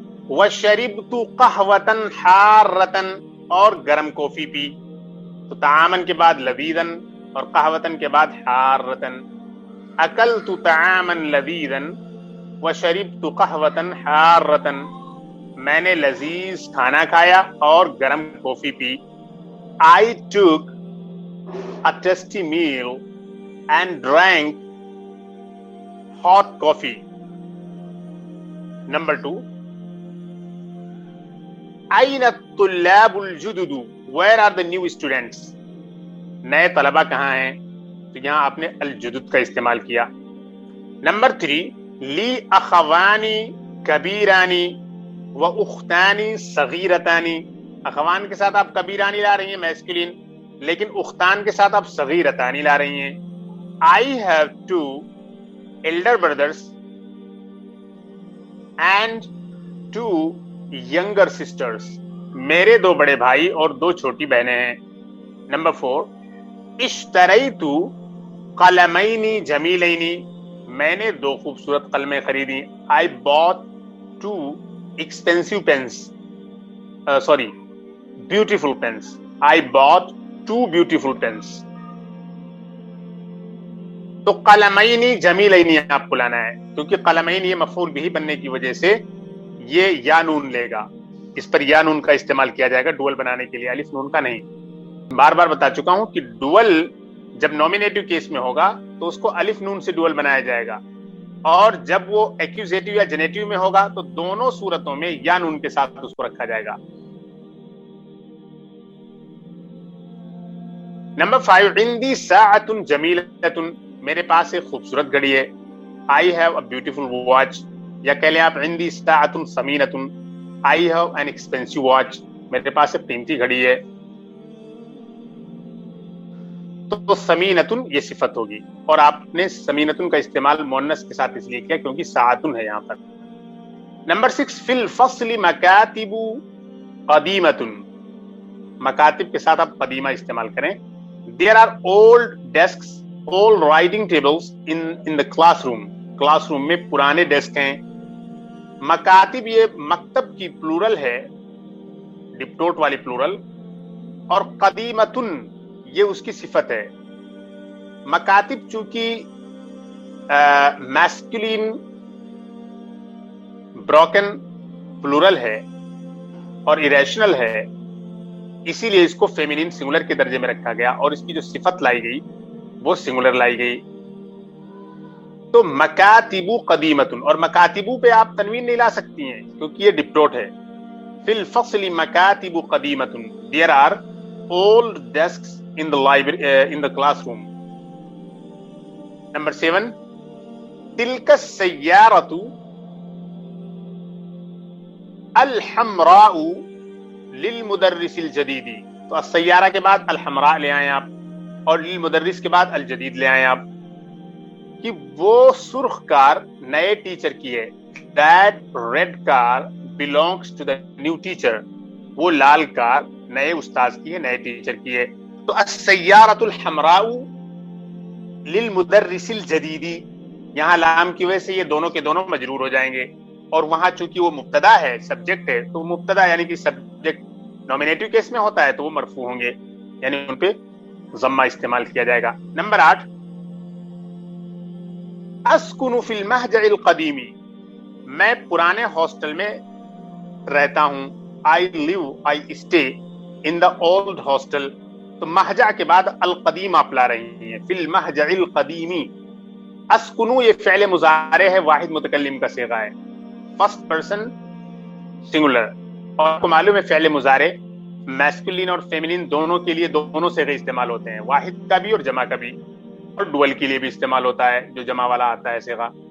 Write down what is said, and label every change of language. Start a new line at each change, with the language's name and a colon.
Arabic: وشربت قہوۃ حارۃ،
Urdu: اور گرم کافی پی. تو طعاما کے بعد لذیذاً اور قہوۃ کے بعد حارۃ.
Arabic: اکلت طعاما لذیذا وشربت قہوۃ حارۃ،
Urdu: میں نے لذیذ کھانا کھایا اور گرم کافی پی.
English: I took a tasty meal and drank hot coffee. Number 2،
Arabic: أين الطلاب الجدد،
English: where are the new students؟
Urdu: نئے طلبہ کہاں ہیں؟ تو یہاں آپ نے الجدد کا استعمال کیا.
Arabic: نمبر 3 لی اخوانی کبیرانی و اختانی صغیرتانی.
Urdu: اخوان کے ساتھ آپ کبیرانی لا رہی ہیں میسکولین، لیکن اختان کے ساتھ آپ صغیرتانی لا رہی ہیں.
English: I have 2 elder brothers and 2 younger sisters.
Urdu: میرے 2 بڑے بھائی اور 2 چھوٹی بہنیں ہیں.
Arabic: نمبر 4 اشتریت قلمین جمیلین.
Urdu: میں نے 2 خوبصورت قلمیں خریدی.
English: I bought 2 expensive pens. Beautiful pens. I bought 2 beautiful pens.
Urdu: تو قلمین جمیلین آپ کو لانا ہے، کیونکہ قلمین یہ مفعول بھی بننے کی وجہ سے یہ یا نون لے گا. اس پر یا نون کا استعمال کیا جائے گا ڈوئل بنانے کے لیے، الف نون کا نہیں. بار بار بتا چکا ہوں کہ ڈوئل جب نومینیٹو کیس میں ہوگا تو اس کو الف نون سے ڈوئل بنایا جائے گا، اور جب وہ ایکوزیٹو یا جنیٹو میں ہوگا تو دونوں صورتوں میں یا نون کے ساتھ اس کو رکھا جائے گا. نمبر 5
Arabic: عندی ساعۃ جمیلۃ.
Urdu: میرے پاس ایک خوبصورت گھڑی ہے.
English: I have a beautiful watch.
Urdu: یا کہہ لیں آپ
Arabic: عندی ساعۃ ثمینۃ.
English: I have an expensive watch.
Urdu: میرے پاس ایک قیمتی گھڑی ہے. تو ثمینۃ یہ صفت ہوگی، اور آپ نے ثمینۃ کا استعمال مؤنث کے ساتھ اس لیے کیا کیونکہ ساعۃ ہے یہاں پر.
Arabic: نمبر 6 فی الفصل مکاتب قدیمۃ.
Urdu: مکاتب کے ساتھ آپ قدیمہ استعمال کریں.
English: There are old desks, old writing tables in the classroom.
Urdu: Class room میں پرانے ڈیسک ہیں. مکاتب یہ مکتب کی پلورل ہے، ڈپٹوٹ والی پلورل، اور قدیمتن یہ اس کی صفت ہے. مکاتب چونکہ میسکولین بروکن پلورل ہے اور اریشنل ہے، اسی لیے اس کو فیمینین سنگولر کے درجے میں رکھا گیا، اور اس کی جو صفت لائی گئی وہ سنگولر لائی گئی. تو مکاتبو قدیمتن، اور مکاتبو پہ آپ تنوین نہیں لا سکتی ہیں کیونکہ یہ ڈپٹوٹ ہے.
Arabic: فی الفصل مکاتب قدیمتن.
English: There are old desks in the classroom.
Arabic: Number 7 تلك السيارة الحمراء للمدرس الجدید.
Urdu: تو السیارہ کے بعد الحمراء لے آئیں آپ، اور للمدرس کے بعد الجدید لے آئیں آپ، کہ وہ سرخ کار نئے ٹیچر کی ہے.
English: That red car belongs to the new teacher.
Urdu: وہ لال کار نئے استاذ کی ہے، نئے ٹیچر کی ہے. تو
Arabic: السیارۃ الحمراء للمدرس الجدید،
Urdu: یہاں لام کی وجہ سے یہ دونوں کے دونوں مجرور ہو جائیں گے، اور وہاں چونکہ وہ مبتدا ہے، سبجیکٹ ہے، تو مبتدا یعنی کہ سبجیکٹ نومینیٹو کیس میں ہوتا ہے تو وہ مرفوع ہوں گے، یعنی ان پہ ضمہ استعمال کیا جائے گا.
Arabic: نمبر 8 اسکن فی المہجع القدیم.
Urdu: میں پرانے ہاسٹل میں رہتا ہوں.
English: I live, I stay in the old hostel.
Urdu: تو مہجع کے بعد القدیم آپ لا رہی ہیں.
Arabic: فی المہجع القدیمی.
Urdu: اسکنو یہ فعل مضارع ہے، واحد متکلم کا صیغہ ہے، فرسٹ پرسن سنگولر، اور آپ کو معلوم ہے فعل مضارع میسکولین اور فیمینین دونوں کے لیے دونوں صیغے استعمال ہوتے ہیں، واحد کا بھی اور جمع کا بھی، اور ڈوئل کے لیے بھی استعمال ہوتا ہے جو جمع والا آتا ہے صیغہ.